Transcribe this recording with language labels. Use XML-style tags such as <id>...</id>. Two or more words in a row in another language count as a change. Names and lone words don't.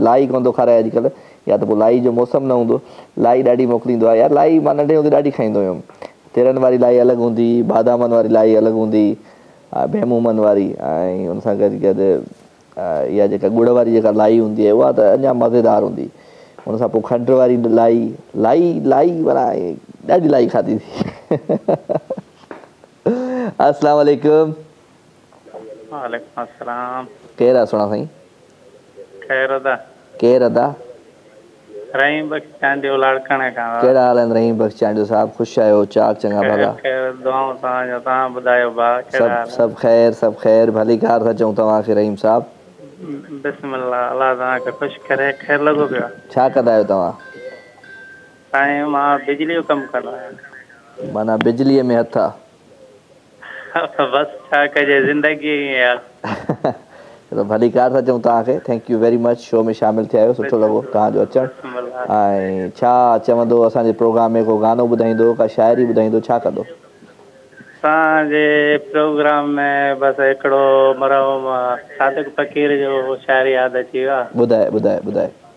<sd>लाई कोन थो खाराए अॼुकल्ह या त पोइ लाई जो मौसम न हूंदो लाई ॾाढी मोकिलींदो आहे यार। लाई मां नंढे हूंदे ॾाढी खाईंदो हुयुमि। तिरनि वारी लाई अलॻि हूंदी बादामनि वारी लाई अलॻि हूंदी बेमूमनि वारी ऐं हुन सां गॾु गॾु इहा जेका गुड़ वारी जेका लाई हूंदी आहे उहा त अञा मज़ेदार हूंदी। हुन सां पोइ खंड वारी लाई लाई लाई माना ॾाढी लाई खाधी थी।</sd> <ar>السلام عليكم. وعليكم السلام.</ar> <sd>केरु आहे सुहिणा साईं? ख़ैर अदा। केरु अदा? रहीम बख्श चांडियो लाड़काणे खां। कहिड़ा हाल आहिनि रहीम बख्श चांडियो साहब? ख़ुशि आहियो? चाक चङा भला? दुआऊं तव्हांजो। तव्हां ॿुधायो भाउ कहिड़ा हाल? सभु ख़ैर सभु ख़ैर। भली कार था चऊं तव्हांखे रहीम साहब। बिस्मिल्लाह अलाह तव्हांखे ख़ुशि करे। ख़ैर लॻो पियो आहे? छा कंदा आहियो तव्हां? साईं मां बिजली जो कमु कंदो आहियां। माना बिजलीअ में हथ आहे? बसि छा कजे ज़िंदगी ई आहे। चलो भली कार था चऊं तव्हांखे।</sd> <en>thank you very much</en> <sd>शो में शामिलु थिया आहियो। सुठो लॻो तव्हांजो अचणु। ऐं छा चवंदो असांजे प्रोग्राम में को गानो ॿुधाईंदो का शाइरी ॿुधाईंदो छा कंदो? असांजे प्रोग्राम में बसि हिकिड़ो मरहूम सादिक फ़कीर जो शाइरी यादि अची वियो आहे। ॿुधाए ॿुधाए ॿुधाए।</sd>